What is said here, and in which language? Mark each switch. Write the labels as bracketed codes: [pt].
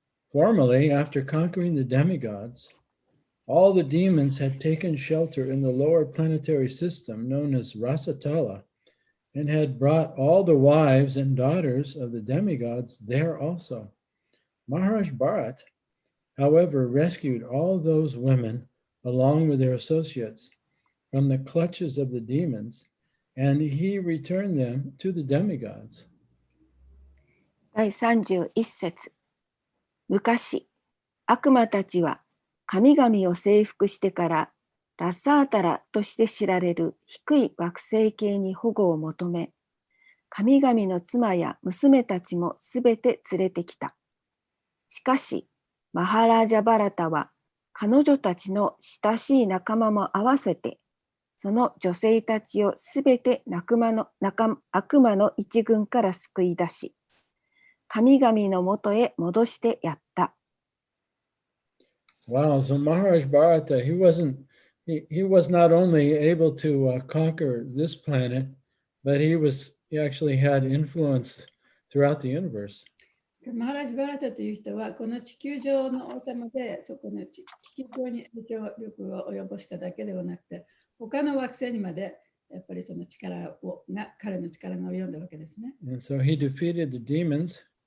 [en] Formerly, after conquering the demigods, all the demons had taken shelter in the lower planetary system known as Rasatala and had brought all the wives and daughters of the demigods there also. Maharaj Bharat, however, rescued all those women along with their associates from the clutches of the demons, and he returned them to the demigods. [ja] 第31節。昔、悪魔たちは神々を征服してからラサータラとして知られる低い惑星系に保護を求め、神々の妻や娘たちもすべて連れてきた。しかし、マハラージャ・バラタは彼女たちの親しい仲間も合わせて、その女性たちをすべて悪魔の一軍から救い出し、神々のもとへ戻してやった。 [en] Wow, so Maharaj Bharata, he was not only able to conquer this planet, but he actually had influence throughout the universe. [ja] マハラジ・バラタという人は、この地球上の王様で、そこの地球上に影響力を及ぼしただけではなくて、他の惑星にまで、やっぱりその彼の力が及んだわけですね。 [en] And so he defeated the demons.